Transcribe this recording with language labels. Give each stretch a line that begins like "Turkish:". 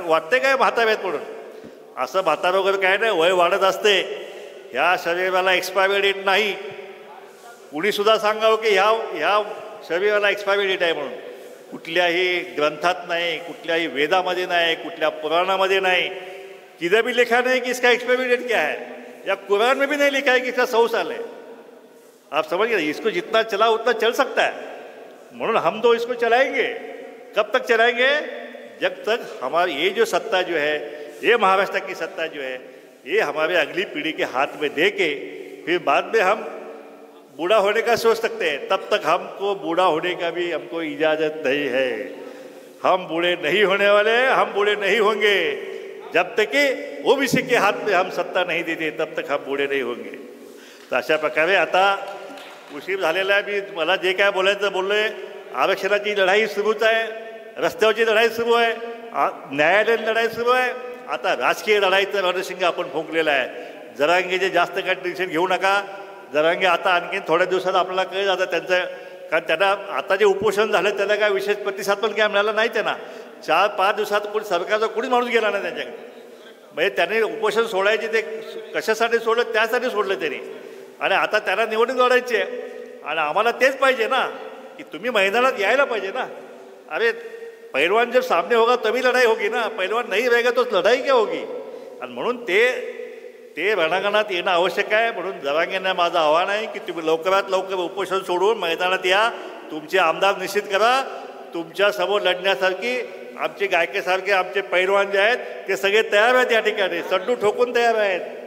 Marathi: वाटते काय म्हातारे आहेत म्हणून? असं म्हातारा वगैरे काय नाही, वय वाढत असते. ह्या शरीराला एक्सपायरी डेट नाही. कुणीसुद्धा सांगावं की ह्या शरीराला एक्सपायरी डेट आहे म्हणून. कुठल्याही ग्रंथात नाही, कुठल्याही वेदामध्ये नाही, कुठल्या पुराणामध्ये नाही.
Hindi: किधर भी लिखा नहीं कि इसका एक्सपायरी डेट क्या है, या कुरान में भी नहीं लिखा है कि इसका 100 साल है. आप समझ गए, इसको जितना चला उतना चल सकता है. म्हणून हम तो इसको चलाएंगे. कब तक चलाएंगे? जब तक हमारी ये जो सत्ता जो है, ये महाराष्ट्र की सत्ता जो है, ये हमारे अगली पीढ़ी के हाथ में दे के फिर बाद में हम बूढ़ा होने का सोच सकते हैं. तब तक हमको बूढ़ा होने का भी हमको इजाज़त नहीं है. हम बूढ़े नहीं होने वाले, हम बूढ़े नहीं होंगे. जब तक कि ओबीसी के हाथ में हम सत्ता नहीं देते तब तक हम बूढ़े नहीं होंगे.
Marathi: तर अशा प्रकारे आता उशीर झालेला आहे. मी मला जे काय बोलायचं बोललोय. आरक्षणाची लढाई सुरूच आहे, रस्त्यावरची लढाई सुरू आहे, न्यायालयीन लढाई सुरू आहे. आता राजकीय लढाईचं रणशिंग आपण फुंकलेलं आहे. जरांगेचे जास्त काय टेन्शन घेऊ नका. जरांगे आता आणखीन थोड्या दिवसात आपल्याला कळेल आता त्यांचं, कारण त्यांना आता जे उपोषण झालं त्याला काय विशेष प्रतिसाद पण काय मिळाला नाही. त्यांना 4-5 दिवसात कोणी सरकारचा कोणीच माणूस गेला नाही त्यांच्याकडे. म्हणजे त्याने उपोषण सोडायचे ते कशासाठी सोडलं, त्यासाठी सोडलं त्यांनी. आणि आता त्यांना निवडणूक लढायची आहे आणि आम्हाला तेच पाहिजे ना की तुम्ही मैदानात यायला पाहिजे ना.
Hindi: अरे पहलवान जब सामने होगा तभी लढाई होगी ना, पहलवान नहीं रहेगा तो लढाई क्या होगी.
Marathi: आणि म्हणून ते रणांगणात येणं आवश्यक आहे. म्हणून जरांगेंना माझं आव्हान आहे की तुम्ही लवकरात लवकर उपोषण सोडून मैदानात या, तुमचे आमदार निश्चित करा. तुमच्यासमोर लढण्यासारखी आमचे गायकेसारखे आमचे पैलवान जे आहेत ते सगळे तयार आहेत या ठिकाणी, सड्डू ठोकून तयार आहेत.